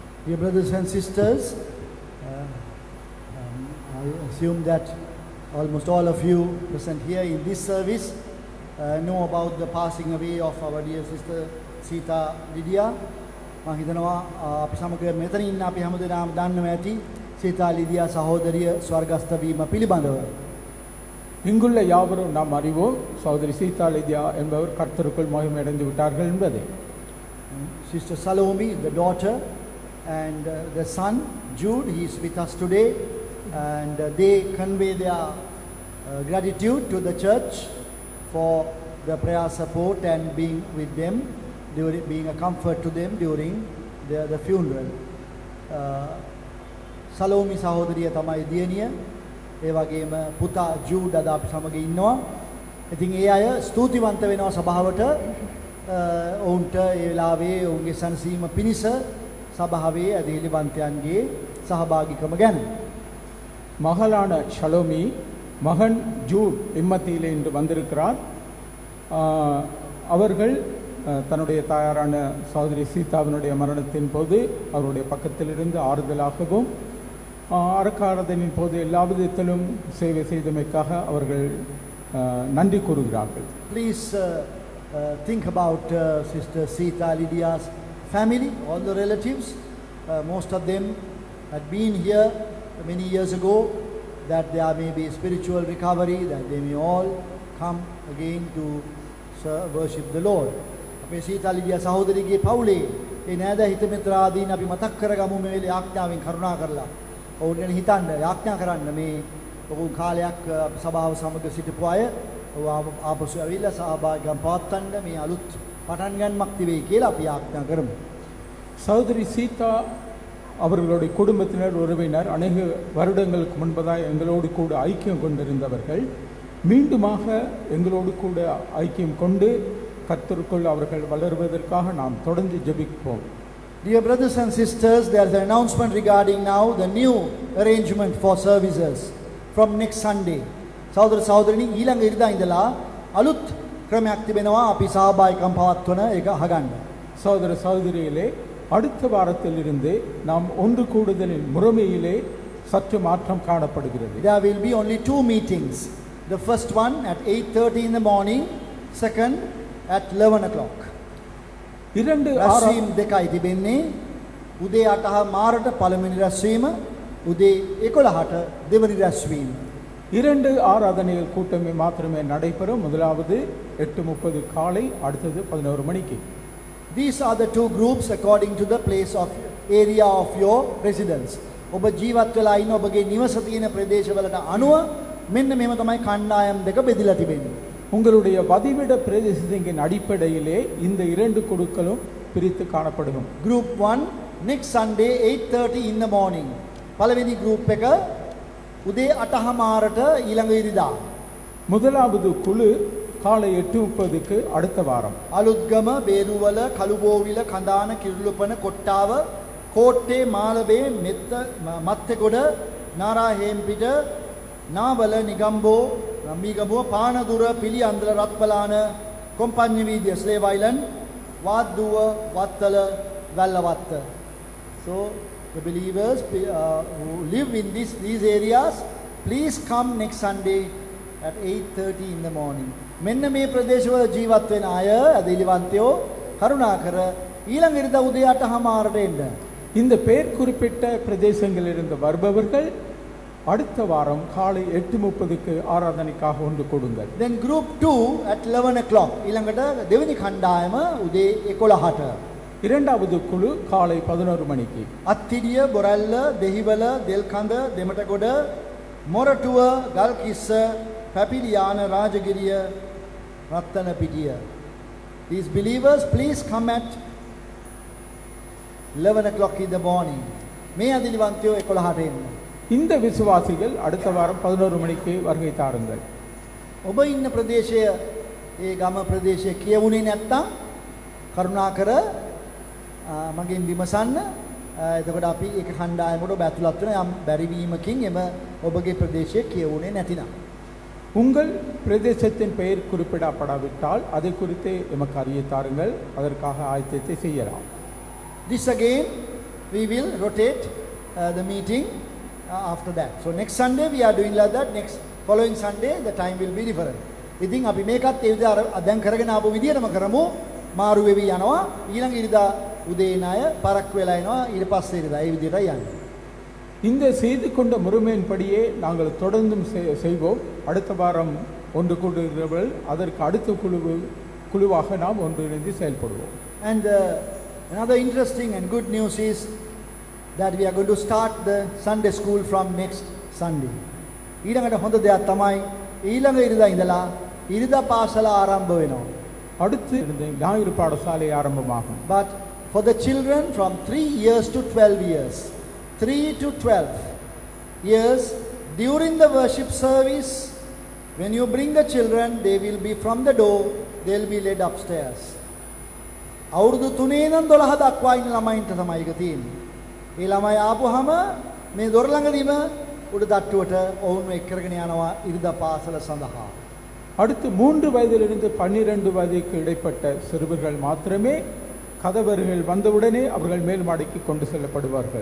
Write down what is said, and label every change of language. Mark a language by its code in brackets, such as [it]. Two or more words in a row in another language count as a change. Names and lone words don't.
[en] Dear brothers and sisters, I assume that almost all of you present here in this service know about the passing away of our dear sister Sita Lydia. [si] මම හිතනවා අපි සමග මෙතන ඉන්න අපි හැමදෙනාම දන්නවා ඇති සීතා ලිදියා සහෝදරිය ස්වර්ගස්ථ වීම පිළිබඳව. [ta] இங்குள்ள யாவரும் நாம் அறிவோம் சகோதரி சீதா லிதியா என்பவர் கர்த்தருக்குள் மகிமையடைந்து விட்டார்கள் என்பதை. [en] Sister Salome, the daughter, and the son Jude, he is with us today, and they convey their gratitude to the church for the prayer support and being with them, being a comfort to them during the funeral. [si] Salome සහෝදරිය තමයි දියණිය. ඒ වගේම පුතා ජූඩ් අද අපි සමග ඉන්නවා. ඉතින් ඒ අය ස්තුතිවන්ත වෙනවා සභාවට ඔවුන්ට ඒ වෙලාවේ ඔවුන්ගේ සනසීම පිණිස සභාවේ ඇදහිලිවන්තයන්ගේ සහභාගීකම ගැන. [ta] மகளான ஷலோமி மகன் ஜூட் இம்மத்தியிலே இன்று வந்திருக்கிறார். அவர்கள் தன்னுடைய தாயாரான சகோதரி சீதாவினுடைய மரணத்தின் போது அவருடைய பக்கத்திலிருந்து ஆறுதலாகவும் அறக்காரதனின் போது எல்லா விதத்திலும் சேவை செய்தமைக்காக அவர்கள் நன்றி கூறுகிறார்கள். [en] Please think about Sister Sita Lydia's family, all the relatives. Most of them had been here many years ago, that there may be spiritual recovery, that they may all come again to worship the Lord. [si] අපේ සීතා ලිදියා සහෝදරියගේ පවුලේ ඒ නෑද හිත මිත්‍රාදීන් අපි මතක් කරගමු මේ වෙලේ ආඥාවෙන් කරුණා කරලා. ඔවුන් ගැන හිතන්න යාඥා කරන්න මේ ඔවුන් කාලයක් සභාව සමග සිටපු අය ආපසු ඇවිල්ලා සහභාගීකම් පවත්වන්න මේ අලුත් පටන් ගන්නමක් තිබෙයි කියලා අපි යාඥා කරමු. [ta] சகோதரி சீதா அவர்களுடைய குடும்பத்தினர் உறவினர் அநேக வருடங்களுக்கு முன்பதாக எங்களோடு கூட ஐக்கியம் கொண்டிருந்தவர்கள் மீண்டுமாக எங்களோடு கூட ஐக்கியம் கொண்டு கர்த்தருக்குள் அவர்கள் வளருவதற்காக நாம் தொடர்ந்து ஜெபிப்போம். [en] Dear brothers and sisters, there is an announcement regarding now the new arrangement for services from next Sunday. [si] සහෝදර සහෝදරනි ඊළඟ ඉරිදා ඉඳලා අලුත් ක්‍රමයක් තිබෙනවා අපි සහභාගීකම් පවත්වන එක අහගන්න. [ta] சகோதர சகோதரிகளே அடுத்த வாரத்திலிருந்து நாம் ஒன்று கூடுதலின் முறைமையிலே சற்று மாற்றம் காணப்படுகிறது. [en] There will be only 2 meetings. The first one at 8:30 in the morning, second at 11 o'clock. [ta] இரண்டு [si] රැස්වීම් දෙකයි තිබෙන්නේ. උදේ 8:00 පළවෙනි රැස්වීම, උදේ 11ට දෙවනි රැස්වීම. [ta] இரண்டு ஆராதனைகள் கூட்டமே மாத்திரமே நடைபெறும். முதலாவது 8:30 காலை, அடுத்தது 11 மணிக்கு. [en] These are the 2 groups according to the place of area of your residence. [si] ඔබ ජීවත් වෙලා ඉන්න ඔබගේ නිවස තියෙන ප්‍රදේශවලට අනුව මෙන්න මෙහෙම තමයි කණ්ඩායම් දෙක බෙදලා තිබෙන්නේ. [ta] உங்களுடைய வதிவிட பிரதேசத்தின் அடிப்படையிலே இந்த இரண்டு குழுக்களும் பிரித்து காணப்படும். [en] Group 1 next Sunday 8:30 in the morning. [si] පළවෙනි group එක උදේ 8:00ට ඊළඟ ඉරිදා. [ta] முதலாவது குழு காலை 8:30க்கு அடுத்த வாரம். [si] අලුත්ගම, බේරුවල, කළුබෝවිල, කඳාන, කිරුළුපන, කොට්ටාව, කෝට්ටේ, මාළඹේ, මෙත්ත, මත්තේගොඩ, නාරාහේම්පිට, නාවල, නිගම්බෝ, මීගමුව, පානදුර, පිළියන්දල, රත්පලාන, කොම්පඤ්ඤ වීදිය, ස්ලේව් අයිලන්ඩ්, වාද්දුව, වත්තල, වැල්ලවත්ත. [en] So the believers who live in these areas, please come next Sunday at 8:30 in the morning. [si] මෙන්න මේ ප්‍රදේශවල ජීවත් වෙන අය අදිලිවන්තයෝ කරුණාකර ඊළඟ ඉරිදා උදේ 8:00ට එන්න. [ta] இந்த பெயர் குறிப்பிட்ட பிரதேசங்களிலிருந்து வருபவர்கள் அடுத்த வாரம் காலை 8:30க்கு ஆராதனைக்காக ஒன்று கொடுங்கள். [en] Then group 2 at 11 o'clock. [si] ඊළඟට දෙවෙනි කණ්ඩායම උදේ 11ට. [ta] இரண்டாவது குழு காலை 11 மணிக்கு. [si] අත්තිඩිය, බොරැල්ල, දෙහිවල, දෙල්කඳ, දෙමටගොඩ, මොරටුව, ගල්කිස්ස, පැපිලියාන, රාජගිරිය, රත්නපිටිය. [en] These believers please come at 11 o'clock in the morning. [si] මේ අදිලිවන්තයෝ 11ට එන්න. [ta] இந்த விசுவாசிகள் அடுத்த வாரம் 11 மணிக்கு வருகை தாருங்கள். [si] ඔබ ඉන්න ප්‍රදේශය ඒ ගම ප්‍රදේශය කියවුනේ නැත්තම් කරුණාකර මගෙන් විමසන්න. එතකොට අපි ඒක කණ්ඩායමකට ඔබ ඇතුළත් වෙන යම් බැරිවීමකින් එම ඔබගේ ප්‍රදේශය කියවුනේ නැතිනම් [ta] உங்கள் பிரதேசத்தின் பெயர் குறிப்பிடப்படாவிட்டால் அதை குறித்து எமக்கு அறிய தாருங்கள். அதற்காக ஆயத்தத்தை செய்யலாம். [en] This again we will rotate the meeting after that. So next Sunday we are doing like that. Next following Sunday the time will be different. [si] ඉතින් අපි මේකත් ඒ විදිහට දැන් කරගෙන ආපු විදිහටම කරමු. මාරු වෙවි යනවා. ඊළඟ ඉරිදා උදේ ණය පරක් වෙලා එනවා. ඊට පස්සේ ඉරිදා ඒ විදිහටයි යන්නේ. [ta] இந்த செய்து கொண்ட முறைமையின்படியே நாங்கள் தொடர்ந்தும் செய்வோம். அடுத்த வாரம் ஒன்று கூடுகிறவர்கள் அதற்கு அடுத்த குழுவாக நாம் ஒன்றிணைந்து செயல்படுவோம். [en] And another interesting and good news is that we are going to start the Sunday school from next Sunday. [si] ඊළඟට හොඳ දෙයක් තමයි ඊළඟ ඉරිදා ඉඳලා ඉරිදා පාසල ආරම්භ වෙනවා. [ta] அடுத்து ஞாயிறு பாடசாலை ஆரம்பமாகும். [en] But for the children from 3 years to 12 years, 3 to 12 years, during the worship service, when you bring the children, they will be from the door, they will be led upstairs. [si] අවුරුදු 3 ඉඳන් 12 දක්වා ඉන්න ළමයින්ට තමයි ඒක තියෙන්නේ. ඒ ළමයි ආපුවාම මේ දොර ළඟදීම උඩ තට්ටුවට ඔවුන්ව එක් කරගෙන යනවා ඉරිදා පාසල සඳහා. [ta] அடுத்து 3 வயதிலிருந்து 12 வயதுக்கு இடைப்பட்ட சிறுவர்கள் மாத்திரமே கதவர்கள் வந்தவுடனே அவர்கள் மேல் மாடிக்கு கொண்டு செல்லப்படுவார்கள்.